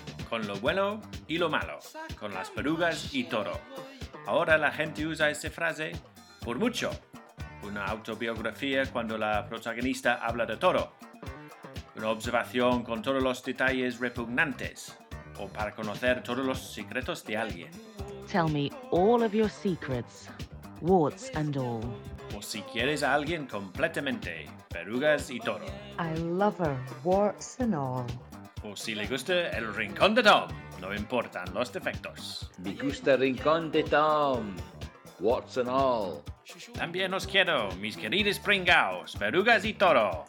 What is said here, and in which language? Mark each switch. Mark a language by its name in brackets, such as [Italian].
[Spanish] Con lo bueno y lo malo, con las perugas y todo. Ahora la gente usa esa frase por mucho. Una autobiografía cuando la protagonista habla de todo. Una observación con todos los detalles repugnantes. O para conocer todos los secretos de alguien. [English] Tell me all of your secrets, warts and all. [Spanish] O si quieres a alguien completamente, perugas y todo. [English] I love her, warts and all. [Spanish] O si le gusta el Rincón de Tom, no importan los defectos. Me gusta el Rincón de Tom, [English] warts and all. [Spanish] También os quiero, mis queridos pringaos, perugas y todo.